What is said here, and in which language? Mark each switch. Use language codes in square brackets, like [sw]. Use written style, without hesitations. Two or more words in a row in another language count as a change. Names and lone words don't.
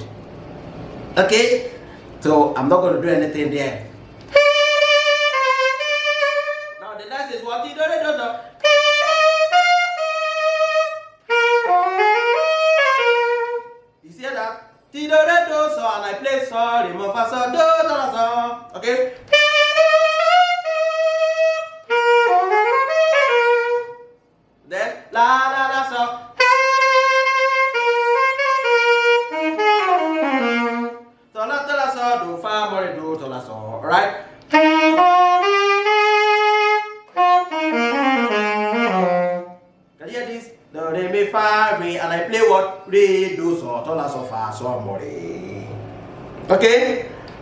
[en] Okay, so I'm not going to do anything there. Now the next is what? You see that? Ti, do, re, do, so, and I play Sol, Re, Mo, Fa, Sol, Do, Do, La, Sol. Okay. Then La, La, La, Sol. So, La, Do, La, Sol, Do, Fa, Mo, Re, Do, To, La, Sol. Alright? Can you hear this? Do, Re, Mi, Fa, Re, and I play what? Re, Do, Sol, Do, La, Sol, Fa, Sol, Mo, Re. Okay?